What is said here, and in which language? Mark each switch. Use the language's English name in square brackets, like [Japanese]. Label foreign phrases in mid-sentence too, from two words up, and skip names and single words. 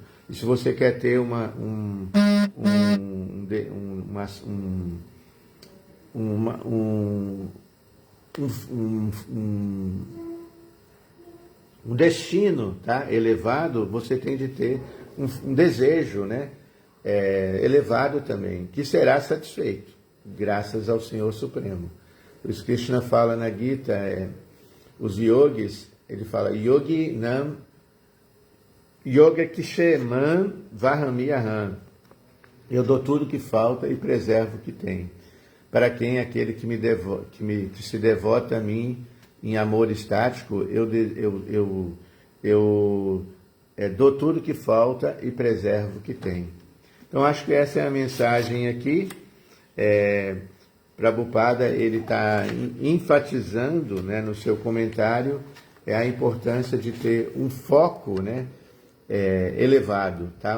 [Portuguese] E se você quer ter um destino, tá, elevado, você tem de ter um desejo, né, elevado também, que será satisfeito, graças ao Senhor Supremo. Por isso Krishna fala na Gita, os yogis, ele fala, [Sanskrit] योगि नाम् योग किशेमन् वहमियहम्. [Portuguese] Eu dou tudo que falta e preservo o que tem. Para quem é aquele que se devota a mim em amor estático, eu dou tudo que falta e preservo o que tem. Então, acho que essa é a mensagem aqui. Prabhupada, ele está enfatizando, né, no seu comentário a importância de ter um foco, né, elevado, tá?